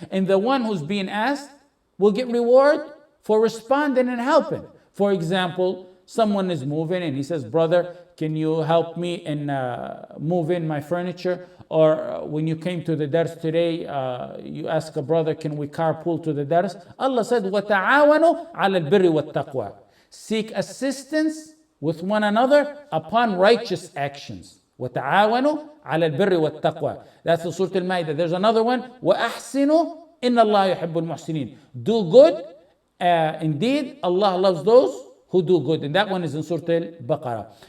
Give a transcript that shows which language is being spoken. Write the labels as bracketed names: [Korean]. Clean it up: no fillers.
[English] And the one who's being asked will get reward for responding and helping. For example, someone is moving and he says, brother, can you help me in move in my furniture? Or when you came to the dars today, you ask a brother, can we carpool to the dars? Allah said, [Arabic] وَتَعَاوَنُوا عَلَى الْبِرِّ وَالتَّقْوَى. [English] Seek assistance with one another upon righteous actions. [Arabic] وَتَعَاوَنُوا عَلَى الْبِرِّ وَالتَّقْوَى. [English] That's the Surah Al-Ma'idah. There's another one. [Arabic] وَأَحْسِنُوا إِنَّ اللَّهَ يُحِبُّ الْمُحْسِنِينَ. [English] Do good. Indeed, Allah loves those who do good. And that one is in Surah Al-Baqarah.